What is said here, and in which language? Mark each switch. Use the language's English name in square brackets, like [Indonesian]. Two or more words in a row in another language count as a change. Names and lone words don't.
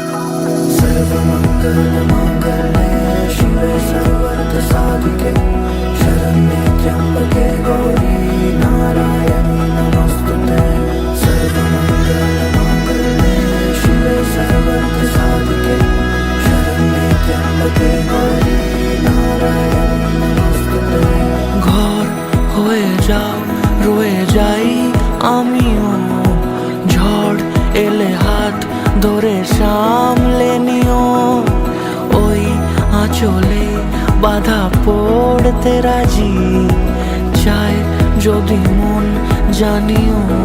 [Sanskrit] सर्वमङ्गलमाङ्गल्ये शिवे सर्वार्थसाधिके त्र्यंबके गौरी नारायणी नमोस्तुते सर्वमंगलमांगल्ये शिवे सर्वार्थसाधिके शरण्ये त्र्यंबके गौरी नारायणी नमोस्तुते। [Bangla] ঘর হয়ে যাও রয়ে যাই আমিও, ঝড় এলে হাত ধরে সামলে নিও, ওই আঁচলে বাধা পড়তে রাজি, চাই যদি মন জানিও।